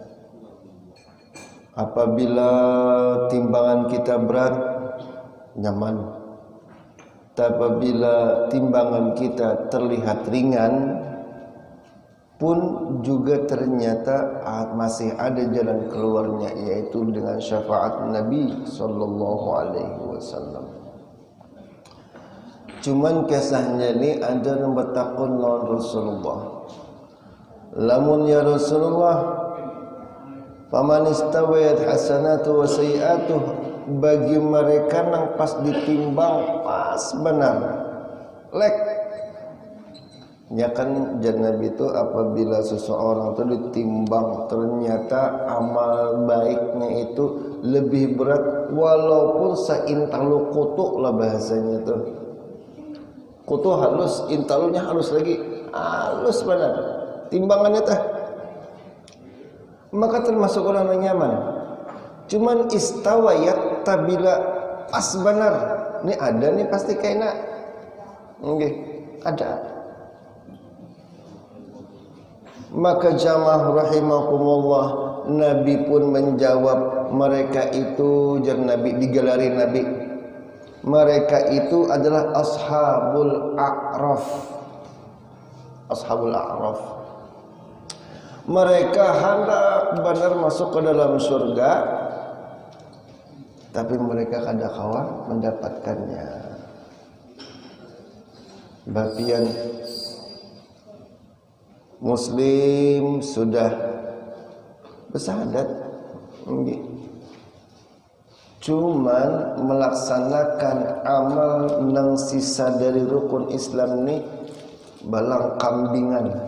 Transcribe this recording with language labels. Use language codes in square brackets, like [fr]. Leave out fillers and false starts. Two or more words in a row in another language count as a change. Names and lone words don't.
[id] Apabila timbangan kita berat, nyaman. Apabila timbangan kita terlihat ringan, pun juga ternyata masih ada jalan keluarnya, yaitu dengan syafaat Nabi [ar] صلى الله عليه وسلم. [bjn] Cuman kisahnya ni ada nomor takun lawan Rasulullah. [ar] Lamun يا رسول الله فمن استوت حسناته وسيئاته, [bjn] bagi mereka yang pas ditimbang pas benar lek ya kan Nabi itu apabila seseorang itu ditimbang ternyata amal baiknya itu lebih berat walaupun seintalu kutu lah bahasanya itu. Kutu halus, intalunya halus lagi, halus benar timbangannya teh, maka termasuk orang yang nyaman. Cuman istawayat tabila pas benar. [id] Ini ada nih pasti kayaknya. Nggih, ada. Maka jamaah rahimakumullah, Nabi pun menjawab, mereka itu jar Nabi, digelari Nabi, mereka itu adalah [ar] أصحاب الأعراف. أصحاب الأعراف, [bjn] mereka hendak benar masuk ke dalam surga, tapi mereka kada kawa mendapatkannya. Bapian Muslim sudah bersahadat, cuman melaksanakan amal nang sisa dari rukun Islam ni balang kambingan.